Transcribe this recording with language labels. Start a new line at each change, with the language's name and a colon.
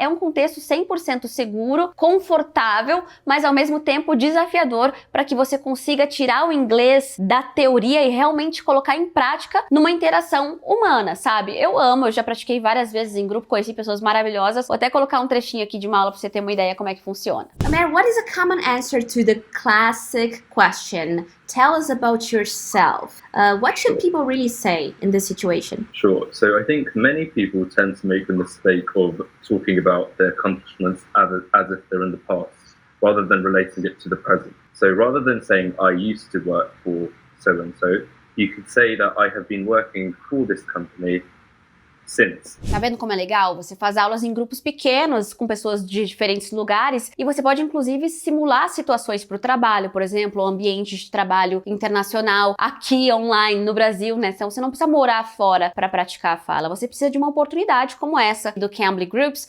Portuguese: É um contexto 100% seguro, confortável, mas ao mesmo tempo desafiador para que você consiga tirar o inglês da teoria e realmente colocar em prática numa interação humana, sabe? Eu já pratiquei várias vezes em grupo, conheci pessoas maravilhosas. Vou até colocar um trechinho aqui de uma aula para você ter uma ideia como é que funciona.
English: Amir, what is a common answer to the classic question, tell us about yourself? What should people really say in this situation? Sure. So I think many people tend to make the mistake of talking about their accomplishments as if they're in the past, rather than relating it to the present. So rather than saying, I used to work for so-and-so, you could say that I have been working for this company since.
Portuguese: Tá vendo como é legal? Você faz aulas em grupos pequenos, com pessoas de diferentes lugares, e você pode, inclusive, simular situações para o trabalho, por exemplo, ambiente de trabalho internacional, aqui online, no Brasil, né? Então, você não precisa morar fora para praticar a fala, você precisa de uma oportunidade como essa do Cambly Groups.